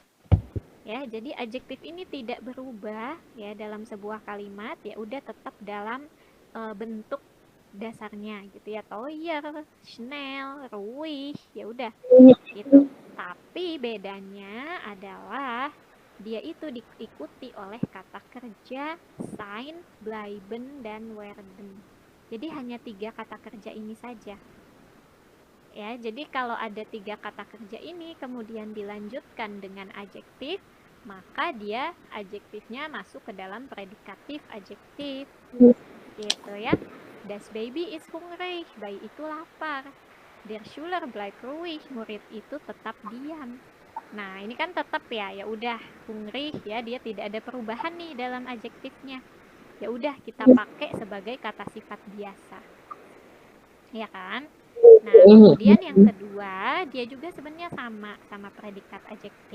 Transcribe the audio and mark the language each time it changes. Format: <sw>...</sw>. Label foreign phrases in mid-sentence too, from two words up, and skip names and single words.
<id>Ya, jadi adjektif ini tidak berubah ya dalam sebuah kalimat, ya udah tetap dalam bentuk dasarnya gitu ya,</id> <de>Toyer, Schnell, ruhig,</de> <id>ya udah gitu. Tapi bedanya adalah dia itu diikuti oleh kata kerja</id> <de>sein, bleiben,</de> <id>dan werden. Jadi hanya 3 kata kerja ini saja. Ya, jadi kalau ada 3 kata kerja ini kemudian dilanjutkan dengan adjektif, maka dia adjektifnya masuk ke dalam predikatif adjektif. Gitu ya.</id> <de>Das Baby is hungrig,</de> <id>bayi itu lapar.</id> <de>Der Schüler bleibt ruhig,</de> <id>murid itu tetap diam. Nah, ini kan tetap ya udah hungrig ya, dia tidak ada perubahan nih dalam adjektifnya. Ya udah kita pakai sebagai kata sifat biasa. Ya kan? Nah, kemudian yang kedua, dia juga sebenarnya sama predikat adjektif.</id>